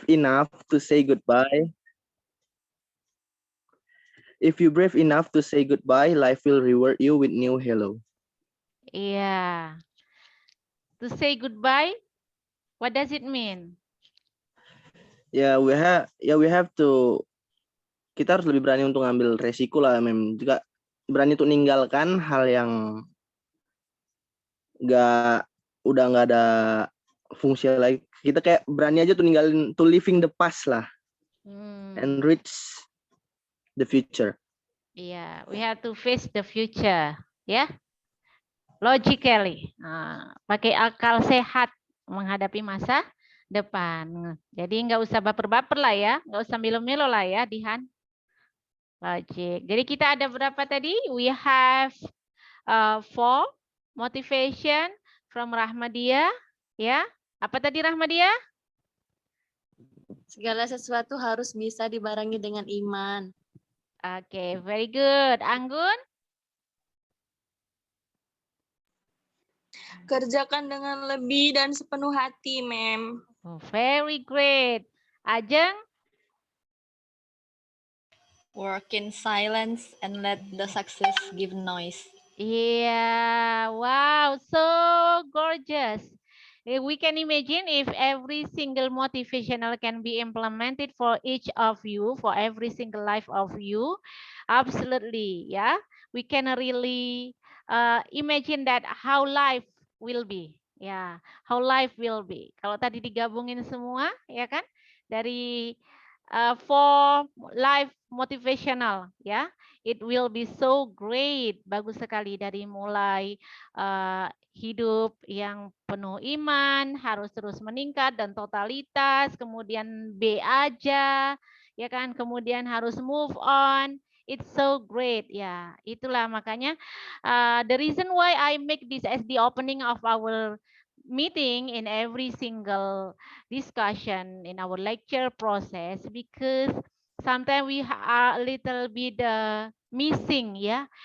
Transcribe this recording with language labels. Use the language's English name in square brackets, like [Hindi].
[English] enough to say goodbye, if you brave enough to say goodbye, life will reward you with new hello. Yeah. To say goodbye, what does it mean? We have to, [Indonesian] kita harus lebih berani untuk ngambil resiko lah, juga berani untuk meninggalkan hal yang udah nggak ada fungsi lagi. Kita kayak berani aja tuh ninggalin, [English] to living the past [Indonesian] lah, [English] and reach the future. Yeah, we have to face the future, ya. Logically, [Indonesian] pakai akal sehat menghadapi masa depan. Jadi nggak usah baper-baper lah ya, nggak usah milo-milo lah ya, Dihan. Logic. Jadi kita ada berapa tadi? [English] We have 4 motivation from Rahmadia, ya. [Indonesian] Apa tadi Rahmadia? Segala sesuatu harus bisa dibarengi dengan iman. [English] Oke, very good. Anggun? [Indonesian] Kerjakan dengan lebih dan sepenuh hati, Mem. [English] Oh, very great. Ajeng? Work in silence and let the success give noise. Yeah, wow, so gorgeous. We can imagine if every single motivational can be implemented for each of you, for every single life of you. Absolutely, yeah. We can really imagine that how life will be. [Indonesian] Ya, [English] how life will be. [Indonesian] Kalau tadi digabungin semua, ya kan? Dari [English] for life motivational, ya. It will be so great. [Indonesian] Bagus sekali dari mulai hidup yang penuh iman, harus terus meningkat dan totalitas, kemudian B aja, ya kan? Kemudian harus [English] move on. It's so great, ya. [Indonesian] Itulah makanya [English] the reason why I make this as the opening of our meeting in every single discussion in our lecture process, because sometimes we are a little bit missing, yeah.